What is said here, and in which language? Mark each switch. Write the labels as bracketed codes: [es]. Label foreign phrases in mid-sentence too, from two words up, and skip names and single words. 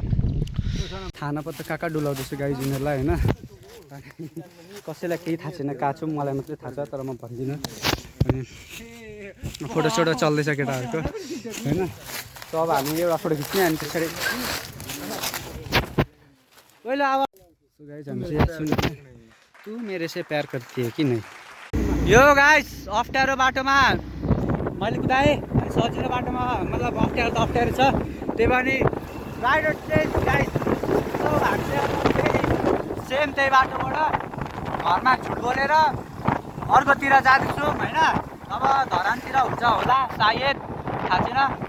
[ne] खाना पत्ता कहाँ कहाँ डुलाउँदैछु गाई जिनीहरूलाई होइन कसैलाई केही थाहा छैन कहाँ छु मलाई मात्रै थाहा छ तर म भन्दिनँ अनि फोटोसोटो चल्दैछ केटाहरूको होइन त अब हामी एउटा फोटो खिच्ने अनि पछाडि पहिला अब गाइस हामी चाहिँ सुन्नु [hi] तू मेरो से प्यार करती है कि नहीं [ne] यो गाइस अप्ठ्यारो बाटोमा मैले कुदाएँ अनि सजिलो बाटोमा मतलब अप्ठ्यारो त अप्ठ्यारो छ त्यही पनि राइडर चाहिँ गाइस सेम त्यही बाटोबाट घरमा झुट बोलेर अर्कोतिर जाँदैछु होइन अब धरानतिर हुन्छ होला सायद थाहा छैन